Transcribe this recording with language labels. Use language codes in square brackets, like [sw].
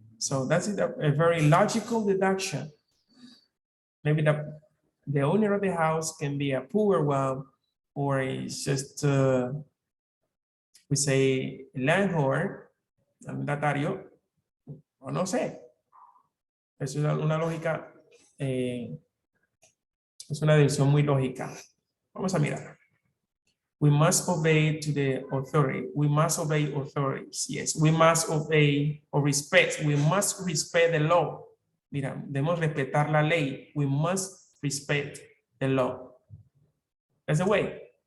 [en] So that's a very logical deduction. Maybe the owner of the house can be a poor one, or it's just, we say, landlord, [es] arrendatario, o no sé. Es una lógica, es una decisión muy lógica. Vamos a mirar. [en] We must obey to the authority. We must obey authorities. Yes, we must obey or respect. We must respect the law. [es] Mira, debemos respetar la ley. [en] We must respect the law. That's the way.